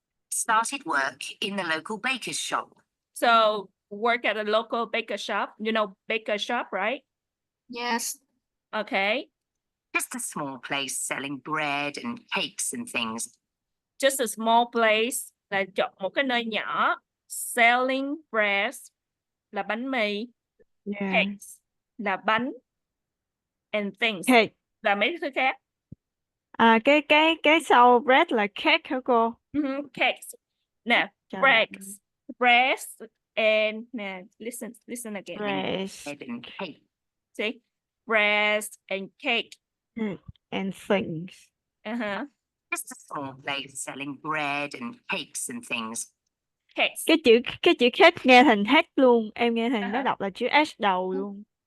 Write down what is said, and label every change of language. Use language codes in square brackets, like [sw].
[en] Started work in the local baker's shop. So work at a local baker shop. You know baker shop, right? Yes. Okay. Just a small place selling bread and cakes and things. Just a small place [vi] là chọn một cái nơi nhỏ. [en] Selling bread [vi] là bánh mì. [en] Yeah. Cakes [vi] là bánh. [en] And things Cake. [vi] là mấy thứ khác. Cái sau bread là cake hả cô? [en] Cakes. [vi] Nè, Trời. [en] breads and [vi] nè, [en] listen again. Bread Bread and cake. See? Breads and cake. and things. Uh-huh. Just a small place selling bread and cakes and things. Cakes. [vi] Cái chữ cake nghe thành hát luôn, em nghe thành nó đọc là chữ H đầu luôn.